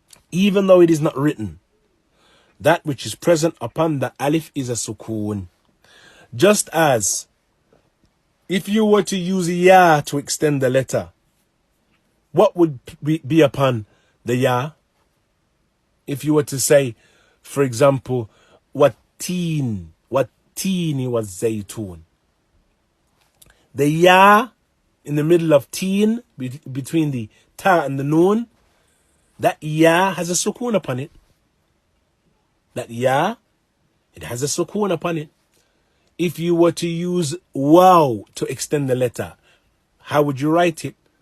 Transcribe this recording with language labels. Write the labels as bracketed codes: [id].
[en] Even though it is not written, that which is present upon the alif is a sukoon. Just as if you were to use ya to extend the letter, what would be upon the ya? If you were to say, for example, [ar] والتين والتين والزيتون. [en] The ya in the middle of teen, between the ta and the noon, that ya has a sukoon upon it. That ya, it has a sukoon upon it. If you were to use waw to extend the letter, how would you write it?